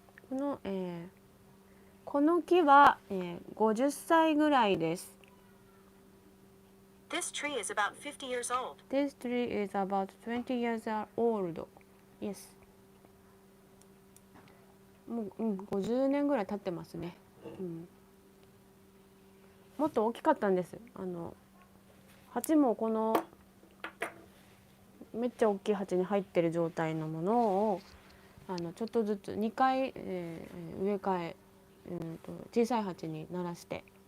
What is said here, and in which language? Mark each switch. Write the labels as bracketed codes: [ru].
[ja] この木は、50歳ぐらいです。 [en] This tree is about 50 years old. This tree is about 20 years old. Yes. [ja] もう、50年ぐらい経ってますね。もっと大きかったんです。鉢もこのめっちゃ大きい鉢に入ってる状態のものをちょっとずつ2回、植え替え、小さい鉢にならして。